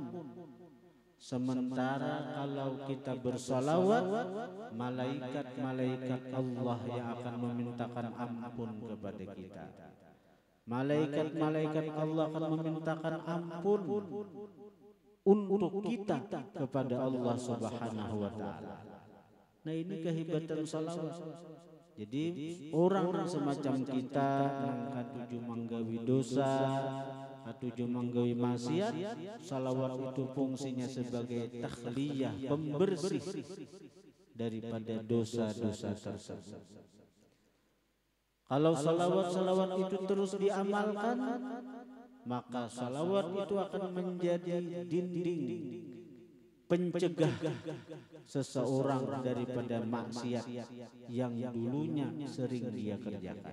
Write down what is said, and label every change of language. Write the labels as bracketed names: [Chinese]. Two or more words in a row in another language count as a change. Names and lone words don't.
[Indonesian] Sementara kalau kita bersalawat, malaikat-malaikat Allah yang akan memintakan ampun kepada kita. Malaikat-malaikat Allah akan memintakan ampun untuk kita kepada Allah [Arabic] سبحانه وتعالى. [Indonesian] Nah, ini kehebatan salawat. Jadi orang semacam kita yang [Banjar] katuju menggawi [Indonesian] dosa, [Banjar] katuju menggawi [Indonesian] maksiat, salawat itu fungsinya sebagai takhliyah, pembersih daripada dosa-dosa tersebut. Kalau salawat-salawat itu terus diamalkan, maka salawat itu akan menjadi dinding pencegah seseorang daripada maksiat yang dulunya sering dia kerjakan.